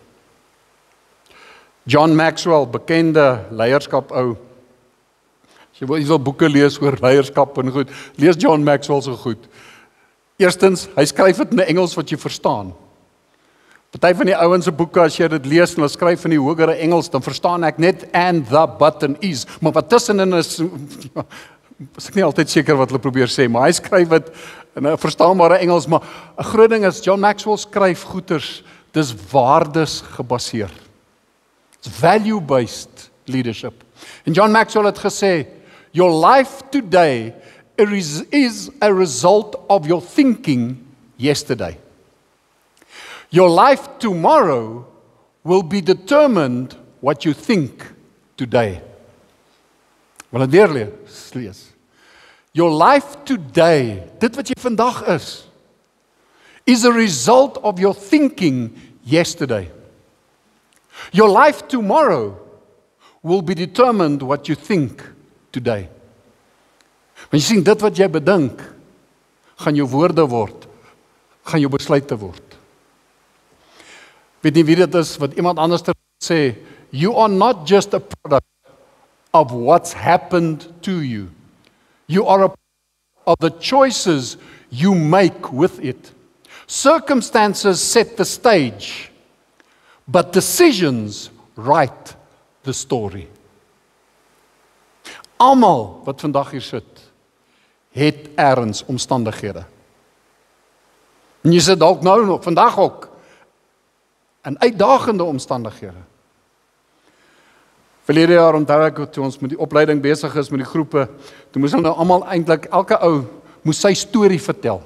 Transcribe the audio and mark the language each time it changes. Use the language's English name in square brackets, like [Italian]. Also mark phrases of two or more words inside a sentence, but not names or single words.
[Afrikaans] John Maxwell, bekende leierskap ou. As jy wil boeke lees oor leierskap en goed, lees John Maxwell so goed. Eerstens, hy skryf dit in Engels wat jy verstaan. Party van die ouens se boeke, as jy dit lees en hulle skryf in die hogere Engels, dan verstaan ek net [English] and the button is. [Afrikaans] Maar wat tussenin is ek nie altyd seker wat hulle probeer sê, maar hy skryf dit in 'n verstaanbare Engels, maar 'n groot ding is John Maxwell skryf goeters, dis waardes gebaseer. [English] It's value-based leadership. [Afrikaans] En John Maxwell het gesê, [English] your life today is a result of your thinking yesterday. Your life tomorrow will be determined what you think today. [Afrikaans] Wil dit weer lees. [English] Your life today, [Afrikaans] dit wat jy vandag [English] is a result of your thinking yesterday. Your life tomorrow will be determined what you think today. [Afrikaans] Want jy sien, dit wat jy bedink, gaan jou woorde word, gaan jou besluite word. Weet nie wie dit is, wat iemand anders sê, [English] you are not just a product of what's happened to you. You are a product of the choices you make with it. Circumstances set the stage, but decisions write the story. [Afrikaans] Almal wat vandag hier sit, het ergens omstandighede. En jy sit dalk nou nog, vandag ook, in uitdagende omstandighede. Verlede jaar onthou ek, toe ons met die opleiding besig is met die groepe, toe moes hulle nou almal eintlik, elke ou moes sy storie vertel.